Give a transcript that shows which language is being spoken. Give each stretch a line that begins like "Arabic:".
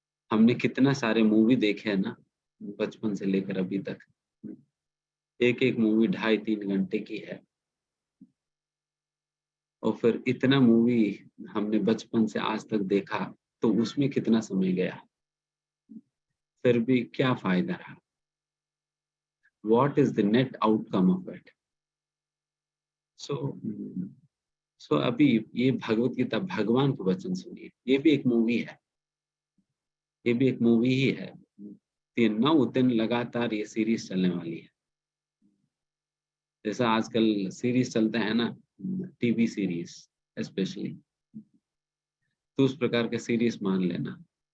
Hindi: हमने कितना सारे मूवी देखे हैं ना, बचपन से लेकर अभी तक. एक एक मूवी 2.5-3 घंटे की है. और फिर इतना मूवी हमने बचपन से आज तक देखा, तो उसमें कितना समय गया, फिर भी क्या फायदा रहा.
English: What is the net outcome of it?
Hindi: So अभी ये भगवत गीता, भगवान के वचन सुनिए. ये भी एक मूवी है, ये भी एक मूवी ही है. 9 दिन लगातार ये सीरीज चलने वाली है. जैसा आजकल सीरीज चलते हैं ना, टीवी सीरीज स्पेशली, तो उस प्रकार के सीरीज मान लेना.